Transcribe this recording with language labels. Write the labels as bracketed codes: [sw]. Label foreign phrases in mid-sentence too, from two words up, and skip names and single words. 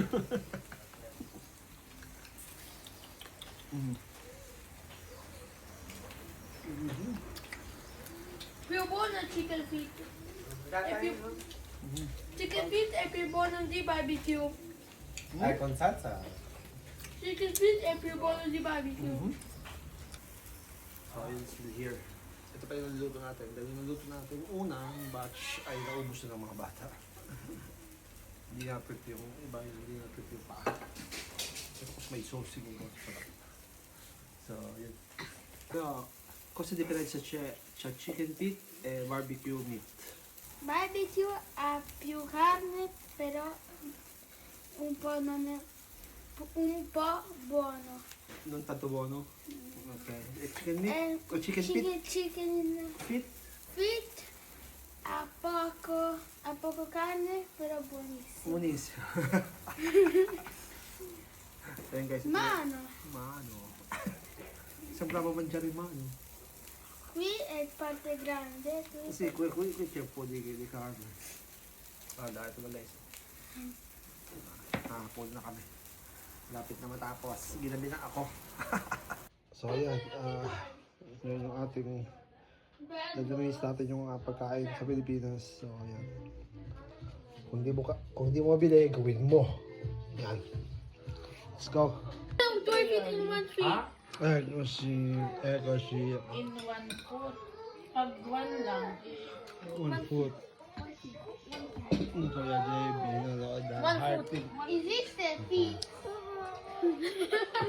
[it] Più buono il [en] chicken feet. [it] È più... [en] Chicken feet [it] è più buono di barbecue. Con salsa? [en] Chicken feet [it] è più buono di barbecue. [en] So, yun still here. [tl] Ito pa yung niluto natin. Dahil yung niluto natin, unang batch ay naubos na ng mga bata. Hindi na-prep yung iba, hindi na-prep yung pa. Tapos may sauce siguro. Sarap. So, yun. [it] Però, cosa differenza c'è [en] chicken feet [it] e [en] barbecue meat? [it] Barbecue ha più carne, però un po' non è... un po' buono. Non tanto buono? Ok. E [en] chicken meat? [it] O [en] chicken feet? Chicken Feet? [it] feet ha poco carne, però buonissimo. Buonissimo. [tl] Ayan guys. [it] Mano, Mano. Sembrava mangiare in mano. qui è parte grande. Qui Sì, qui c'è un po' di carne. Guarda, [tl] ito na guys. Full na kami. Lapit na matapos. Ginabi na ako. So ayan, yun yung ating nag-release natin yung pagkain sa Pilipinas. So ayan. Kung hindi mo mabili, gawin mo. Yan. [en] Let's go. No, 2 feet in 1 feet. [it] Ecco sì. [en] In 1 foot. [tl] Pag 1 lang. [en] 1 foot. [tl] Kaya JB, nalood na. [it] Esiste feet.